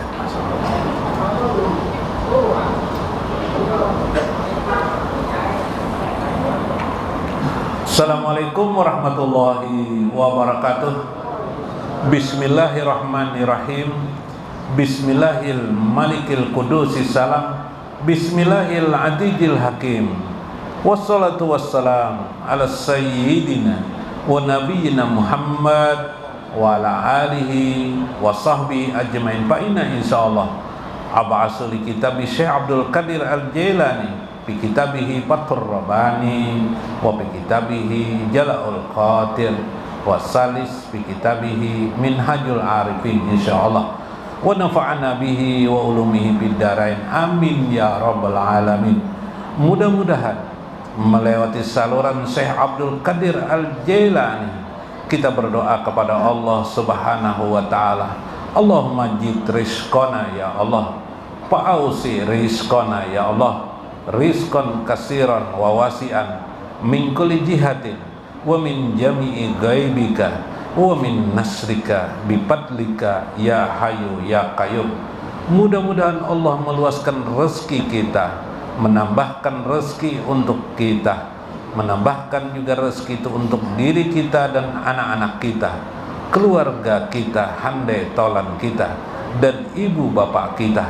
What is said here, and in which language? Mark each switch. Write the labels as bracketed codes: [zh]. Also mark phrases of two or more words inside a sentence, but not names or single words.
[ar] السلام عليكم ورحمة الله وبركاته. بسم الله الرحمن الرحيم. بسم الله الملك القدوس السلام. بسم الله العزيز الحكيم. والصلاة والسلام على سيدنا ونبينا محمد وعلى آله وصحبه أجمعين. فإن إن شاء الله أبعث لكتاب الشيخ عبد القادر الجيلاني في كتابه فتح الرباني وفي كتابه جلاء القادر والثالث في كتابه منهاج العارفين إن شاء الله ونفعنا به وبعلومه في الدارين آمين يا رب العالمين. [id] Mudah-mudahan melewati saluran Syekh Abdul Qadir Al-Jailani kita berdoa kepada Allah [ar] سبحانه وتعالى. اللهم جد رزقنا يا الله فأوسع رزقنا يا الله رزقا كثيرا وواسعا من كل جهة ومن جميع غيبك ومن نصرك بفضلك يا حي يا قيوم. [id] Mudah-mudahan Allah meluaskan rezeki kita, menambahkan rezeki untuk kita, menambahkan juga rezeki itu untuk diri kita dan anak-anak kita, keluarga kita, handai tolan kita, dan ibu bapak kita.